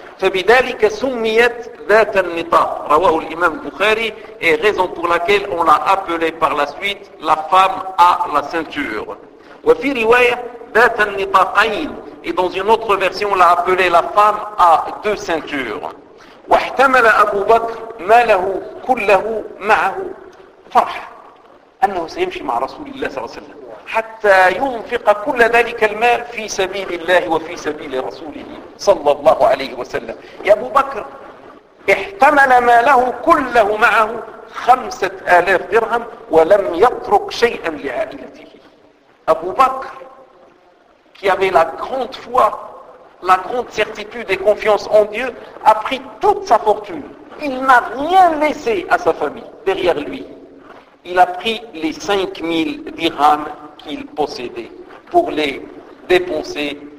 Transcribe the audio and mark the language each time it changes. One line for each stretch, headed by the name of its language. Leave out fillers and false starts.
Arabic: فبذلك سميت ذات النطاق, رواه الإمام البخاري,
French: et raison pour laquelle on l'a appelée par la suite la femme à la ceinture.
Arabic: وفي رواية ذات النطاقين,
French: et dans une autre version on l'a appelée la femme à deux ceintures.
Arabic: واحتمل أبو بكر ماله كله معه فرح أنه سيمشي مع رسول الله صلى الله عليه وسلم حتى ينفق كل ذلك المال في سبيل الله وفي سبيل رسوله صلى الله عليه وسلم. يا أبو بكر احتمل ماله كله معه 5000 درهم ولم يترك شيئا لعائلته.
French: أبو بكر qui avait la grande foi, la grande certitude et confiance en Dieu, a pris toute sa fortune. Il n'a rien laissé à sa famille derrière lui. Il a pris les 5000 dirhams qu'il possédait pour les dépenser